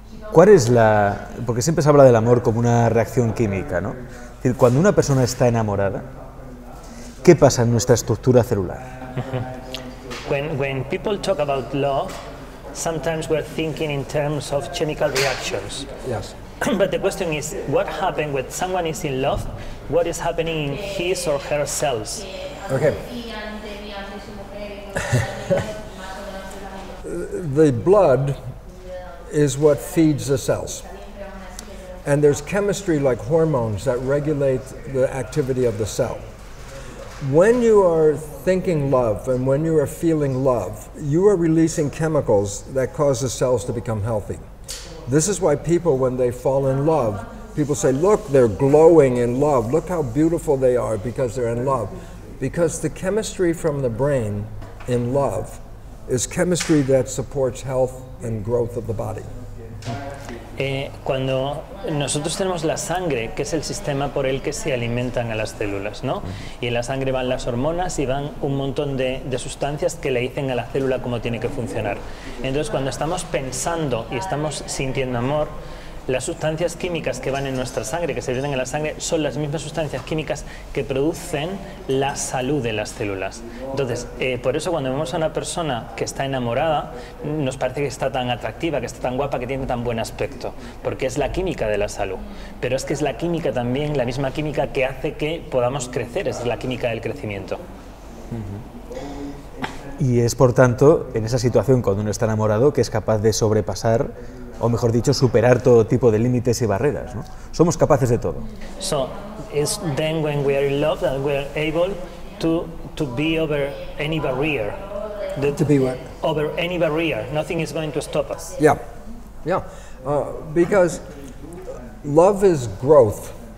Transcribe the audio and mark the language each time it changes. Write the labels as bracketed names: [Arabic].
[Spanish] ¿Cuál es porque siempre se habla del amor como una reacción química, ¿no? Es decir, cuando una persona está enamorada, ¿qué pasa en nuestra estructura celular? [English] When people talk about love, sometimes we're thinking in terms of chemical reactions. Yes. But the question is, what happens when someone is in love? What is happening in his or her cells? Okay. The blood is what feeds the cells. And there's chemistry like hormones that regulate the activity of the cell. When you are thinking love and when you are feeling love, you are releasing chemicals that cause the cells to become healthy. This is why people, when they fall in love, people say, look, they're glowing in love. Look how beautiful they are because they're in love. Because the chemistry from the brain in love is chemistry that supports health and growth of the body. [Spanish] Cuando nosotros tenemos la sangre, que es el sistema por el que se alimentan a las células, ¿no? Y en la sangre van las hormonas y van un montón de sustancias que le dicen a la célula cómo tiene que funcionar. Entonces, cuando estamos pensando y estamos sintiendo amor, las sustancias químicas que van en nuestra sangre, que se vierten en la sangre, son las mismas sustancias químicas que producen la salud de las células. Entonces, por eso cuando vemos a una persona que está enamorada, nos parece que está tan atractiva, que está tan guapa, que tiene tan buen aspecto, porque es la química de la salud. Pero es que es la química también, la misma química que hace que podamos crecer, es la química del crecimiento. Y es, por tanto, en esa situación, cuando uno está enamorado, que es capaz de sobrepasar, o mejor dicho, superar todo tipo de límites y barreras, ¿no? Somos capaces de todo. [English] So it's then when we are in love that we are able to be over any barrier. To be what? Over any barrier. Nothing is going to stop us. Yeah, yeah. Because love is growth.